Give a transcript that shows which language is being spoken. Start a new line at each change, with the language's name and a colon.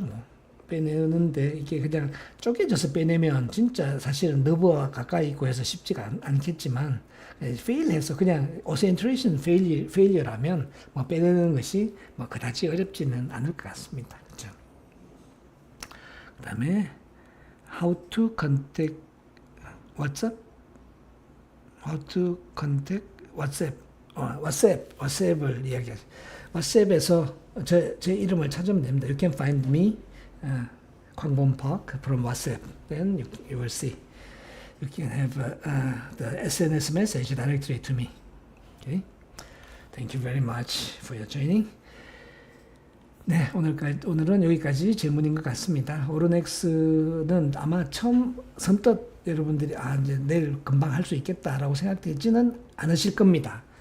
Korean: 뭐 빼내는데 이게 그냥 쪼개져서 빼내면 진짜 사실은 너브와 가까이 있고 해서 쉽지가 않겠지만 페일해서 그냥 어센트레이션 페일리어라면 뭐 빼내는 것이 뭐 그다지 어렵지는 않을 것 같습니다. 그렇죠? 그다음에
English: how to contact WhatsApp, how to contact WhatsApp,
Korean: WhatsApp을 이야기하죠. WhatsApp에서 제 이름을 찾으면 됩니다.
English: You can find me, 광범 Park from WhatsApp. Then you will see. You can have the SNS message directly to me. Okay. Thank you very much for your joining.
Korean: 네, 오늘은 여기까지 질문인 것 같습니다. 오로넥스는 아마 처음 선뜻 여러분들이 이제 내일 금방 할 수 있겠다라고 생각되지는 않으실 겁니다.